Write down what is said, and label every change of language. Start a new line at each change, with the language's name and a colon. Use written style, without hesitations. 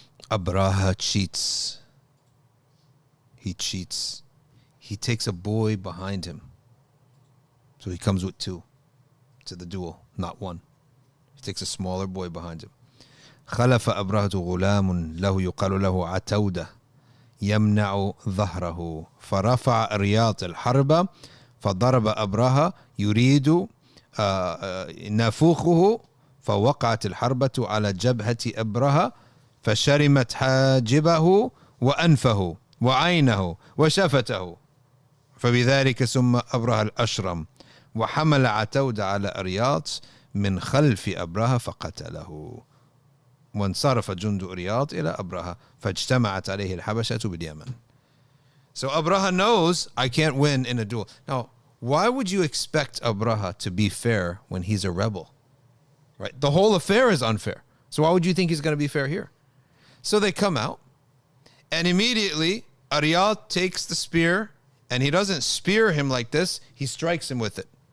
English: Abraha cheats. He cheats. He takes a boy behind him. So he comes with two to the duel, not one. He takes a smaller boy behind him.
Arabic: خلف أبرهة غلام له يقال له عتودة يمنع ظهره فرفع أرياط الحرب فضرب أبرهة يريد نافوخه فوقعت الحربة على جبهة أبرهة فشرمت حاجبه وأنفه وعينه وشفته فبذلك سمى أبرهة الأشرم وحمل عتودة على أرياط من خلف أبرهة فقتله وانصرف جند أرياط إلى أبرهة فاجتمعت عليه الحبشة باليمن.
English: So Abraha knows I can't win in a duel. Now, why would you expect Abraha to be fair when he's a rebel? Right? The whole affair is unfair. So why would you think he's going to be fair here? So they come out, and immediately Aryat takes the spear, and he doesn't spear him like this, he strikes him with it.